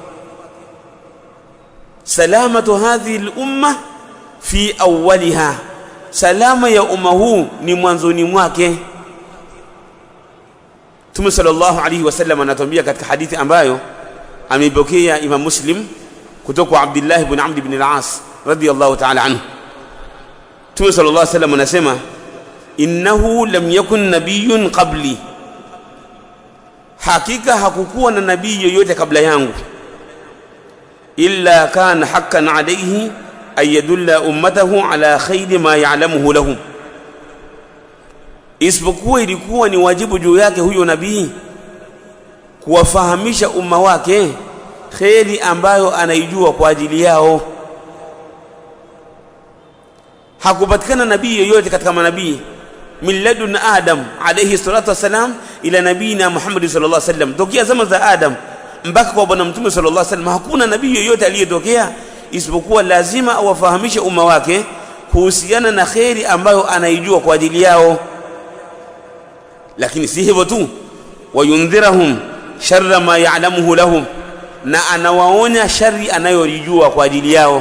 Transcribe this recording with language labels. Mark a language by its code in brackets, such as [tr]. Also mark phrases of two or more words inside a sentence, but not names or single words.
[ar] سلامة هذه الأمة في أولها, [sw] salama ya umma huu ni mwanzoni mwake. Mtume [ar] صلى الله عليه وسلم [sw] anatuambia katika hadithi ambayo ameipokea Imam Muslim kutoka kwa Abdullah ibn Amr ibn al-As [ar] رضي الله تعالى عنه. Mtume صلى الله عليه وسلم anasema, إنه لم يكن نبي قبلي, [sw] hakika hakukuwa na nabii yoyote kabla yangu, [ar] إلا كان حقا عليه أن يدل أمته على خير ما يعلمه لهم, [sw] isipokuwa ilikuwa ni wajibu juu yake huyo nabii kuwafahamisha umma wake kheri ambayo anaijua kwa ajili yao. Hakupatikana nabii yoyote katika manabii [ar] من لدن آدم عليه الصلاة والسلام إلى نبينا محمد صلى الله عليه وسلم, [sw] tokea zama za Adam mpaka kwa Bwana Mtume [ar] صلى الله عليه وسلم, [sw] hakuna nabii yoyote aliyetokea isipokuwa lazima awafahamishe umma wake kuhusiana na kheri ambayo anaijua kwa ajili yao. Lakini si hivyo tu, [ar] وينذرهم شر ما يعلمه لهم, [sw] na anawaonya shari anayojua kwa ajili yao.